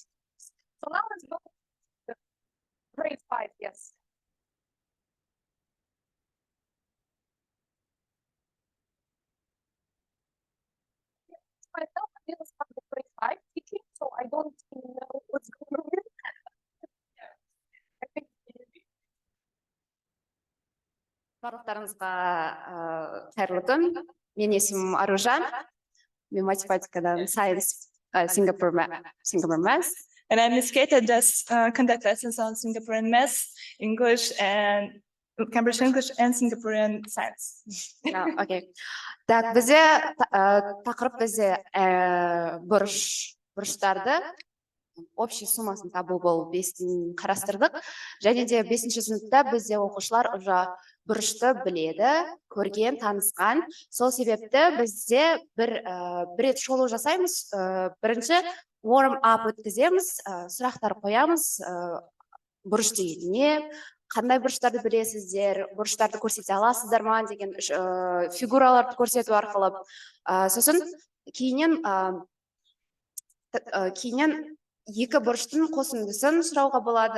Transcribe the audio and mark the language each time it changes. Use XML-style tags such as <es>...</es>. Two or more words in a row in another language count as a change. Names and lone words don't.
<en>So now let's go to the grade 5, yes. Myself, I didn't start the grade 5 teaching, so I don't know what's going on. I think</en> <kk>барлықтарыңызға қайырлы күн. Менің есімім Аружан. Мен математикадан</kk> <en>Science Singapore Math. And I'm Miss Kate. I just conduct lessons on Singaporean math, English, and Cambridge English and Singaporean science.</en> <kk>Окей. Так, бізде тақырып бізде бұрыштарды общий суммасын табу болып 5-тен қарастырдық. Және де 5-ші сыныпта бізде оқушылар уже бұрышты біледі, көрген, танысқан. Сол себепті бізде бір рет шолу жасаймыз. Бірінші</kk> <en>warm up</en> <kk>өткіземіз, сұрақтар қоямыз, бұрыш деген не, қандай бұрыштарды білесіздер, бұрыштарды көрсете аласыздар ма деген фигураларды көрсету арқылы. Сосын кейіннен екі бұрыштың қосындысын сұрауға болады.</kk>